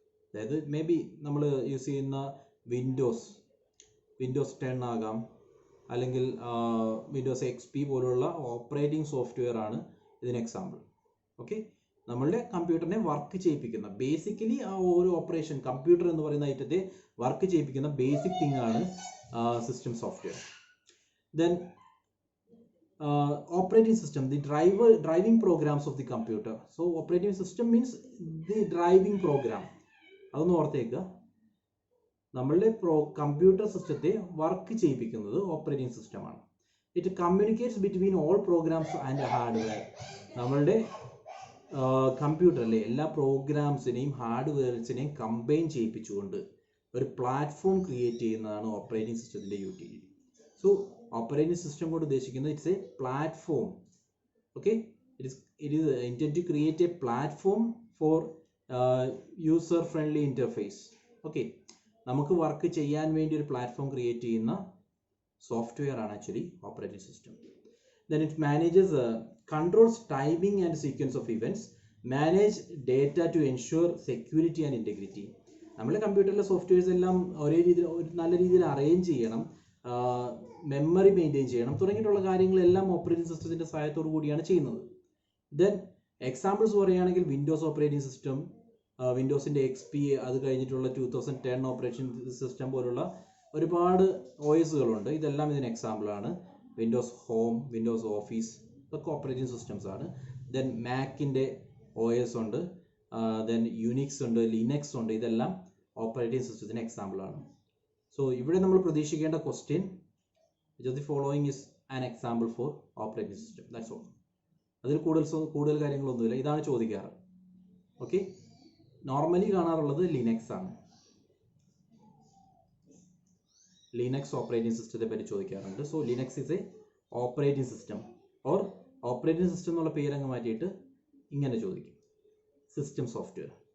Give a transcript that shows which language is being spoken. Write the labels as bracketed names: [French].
[Malayalam] അതായത് may be നമ്മൾ use ചെയ്യുന്ന വിൻഡോസ് 10 ആകാം, അല്ലെങ്കിൽ വിൻഡോസ് XP പോലുള്ള ഓപ്പറേറ്റിംഗ് സോഫ്റ്റ്വെയർ ആണ് ഇതിന് എക്സാമ്പിൾ. ഓക്കെ, നമ്മളുടെ കമ്പ്യൂട്ടറിനെ വർക്ക് ചെയ്യിപ്പിക്കുന്ന, ബേസിക്കലി ആ ഒരു ഓപ്പറേഷൻ, കമ്പ്യൂട്ടർ എന്ന് പറയുന്ന ഐറ്റത്തെ വർക്ക് ചെയ്യിപ്പിക്കുന്ന ബേസിക് തിങ് ആണ് system software. [English] Then operating system, the driving programs of the computer. So operating system means the driving program. [Malayalam] അതൊന്ന് ഓർത്തേക്കുക. നമ്മളുടെ കമ്പ്യൂട്ടർ സിസ്റ്റത്തെ വർക്ക് ചെയ്യിപ്പിക്കുന്നത് ഓപ്പറേറ്റിംഗ് സിസ്റ്റമാണ്. [English] It communicates between all programs and hardware. [Malayalam] നമ്മളുടെ കമ്പ്യൂട്ടറിലെ എല്ലാ പ്രോഗ്രാംസിനെയും ഹാർഡ്വെയർസിനെയും combine ചെയ്യിപ്പിച്ചുകൊണ്ട് ഒരു platform create ചെയ്യുന്നതാണ് operating സിസ്റ്റത്തിന്റെ utility. So operating system കൊണ്ട് ഉദ്ദേശിക്കുന്നത് it's A platform. [English] Okay, it is intended to create a platform for user friendly interface. [Malayalam] Okay, നമുക്ക് work ചെയ്യാൻ വേണ്ടി ഒരു പ്ലാറ്റ്ഫോം ക്രിയേറ്റ് ചെയ്യുന്ന സോഫ്റ്റ്വെയർ ആണ് actually operating system. [English] Then it manages controls timing and sequence of events, manage data to ensure security and integrity. [Malayalam] നമ്മുടെ കമ്പ്യൂട്ടറിലെ softwares എല്ലാം ഒരേ രീതിയിൽ നല്ല രീതിയിൽ അറേഞ്ച് ചെയ്യണം, മെമ്മറി മെയിൻറ്റെയിൻ ചെയ്യണം, തുടങ്ങിയിട്ടുള്ള കാര്യങ്ങളെല്ലാം ഓപ്പറേറ്റിംഗ് സിസ്റ്റത്തിന്റെ സഹായത്തോടു കൂടിയാണ് ചെയ്യുന്നത്. ദെൻ എക്സാമ്പിൾസ് പറയുകയാണെങ്കിൽ വിൻഡോസ് ഓപ്പറേറ്റിംഗ് സിസ്റ്റം, വിൻഡോസിന്റെ XP, അത് കഴിഞ്ഞിട്ടുള്ള 2010 ഓപ്പറേറ്റിംഗ് സിസ്റ്റം പോലുള്ള ഒരുപാട് OSകളുണ്ട്. ഇതെല്ലാം ഇതിന് എക്സാമ്പിൾ ആണ്. വിൻഡോസ് ഹോം, വിൻഡോസ് ഓഫീസ്, ഇതൊക്കെ ഓപ്പറേറ്റിംഗ് സിസ്റ്റംസ് ആണ്. ദെൻ മാക്കിന്റെ OS ഉണ്ട്, ദെൻ യുനിക്സ് ഉണ്ട്, ലിനക്സ് ഉണ്ട്, ഇതെല്ലാം ഓപ്പറേറ്റിംഗ് സിസ്റ്റത്തിന് എക്സാമ്പിൾ ആണ്. സോ ഇവിടെ നമ്മൾ പ്രതീക്ഷിക്കേണ്ട question, [English] which of the following is an example for operating system? That's all. [Malayalam] അതിൽ കൂടുതൽ കാര്യങ്ങളൊന്നുമില്ല, ഇതാണ് ചോദിക്കാറ്. ഓക്കെ, നോർമലി കാണാറുള്ളത് ലിനക്സ് ആണ്. ലിനക്സ് ഓപ്പറേറ്റിംഗ് സിസ്റ്റത്തെ പറ്റി ചോദിക്കാറുണ്ട്. [English] so Linux is a operating system, [Malayalam] or operating system എന്നുള്ള പേരങ്ങ് മാറ്റിയിട്ട് ഇങ്ങനെ ചോദിക്കും, സിസ്റ്റം സോഫ്റ്റ്വെയർ.